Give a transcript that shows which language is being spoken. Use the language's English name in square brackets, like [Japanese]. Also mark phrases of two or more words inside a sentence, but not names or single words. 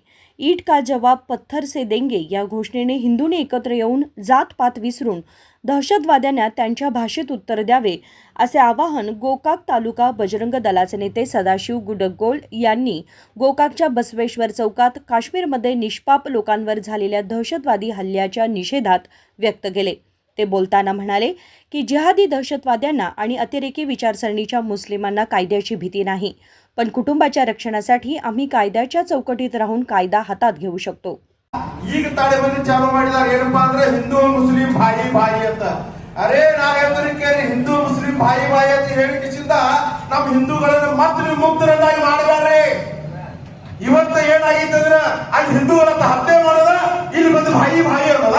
[Hindi] ईट का जवाब पत्थर से देंगे [Marathi] या घोषणेने हिंदूंनी एकत्र येऊन जात-पात विसरून दहशतवाद्यांना त्यांच्या भाषेत उत्तर द्यावे, असे आवाहन गोकाक तालुका बजरंग दलाचे नेते सदाशिव गुडगोळ यांनी गोकाकच्या बसवेश्वर चौकात काश्मीरमध्ये निष्पाप लोकांवर झालेल्या दहशतवादी हल्ल्याच्या निषेधात व्यक्त केले. ते बोलताना म्हणाले की जिहादी दहशतवाद्यांना आणि अतिरेकी विचारसरणीच्या मुस्लिमांना कायद्याची भीती नाही, पण कुटुंबाच्या रक्षणासाठी आम्ही कायद्याच्या चौकटीत राहून कायदा हातात घेऊ शकतो. [Kannada] ಈಗ ತಾಳೆಬಂದಿ ಚಾಲು ಮಾಡಿದಾರೆ ಏನಪ್ಪಾ ಅಂದ್ರೆ [Hindi] हिंदू मुस्लिम भाई भाई [Kannada] ಅಂತ. ಅರೆ ನಾವೆಲ್ಲರಿಗೆ [Hindi] हिंदू मुस्लिम भाई भाई [Kannada] ಅಂತ ಹೇಳಿಕಿಸಿಂದ ನಮ್ಮ ಹಿಂದೂಗಳನ್ನು ಮತ್ತೆ ವಿಮುಕ್ತರನ್ನಾಗಿ ಮಾಡಿದ್ದಾರೆ. ಇವತ್ತು ಏನಾಗಿತ್ತಂದ್ರೆ ಅಲ್ಲಿ ಹಿಂದೂಗಳನ್ನ ಹತ್ಯೆ ಮಾಡೋದ, ಇಲ್ಲಿ ಬಂದು [Hindi] भाई भाई [Kannada] ಅನ್ನೋದ.